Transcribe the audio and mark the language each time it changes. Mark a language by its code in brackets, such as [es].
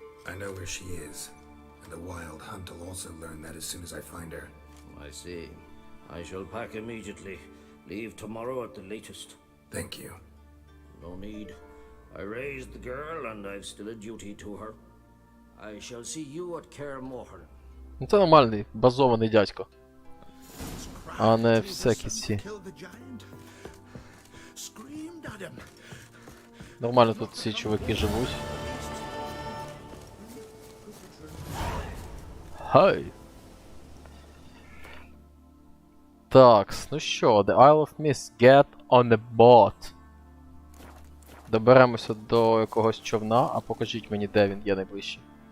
[en] I know where she is, and the Wild Hunt will also learn that as soon as I find her. I see. I shall pack immediately. Leave tomorrow at the latest. Thank you. No need. I raised the girl, and I've still a duty to her. I shall see you at Kaer Morhen. [uk] Ну це нормальний, базований дядько. А не всякі ці. Нормально тут ці чуваки живуть. Хай! Такс, ну що, [en] The Isle of Mist, get on a boat. [uk] Доберемося до якогось човна, а покажіть мені, де він є найближчий.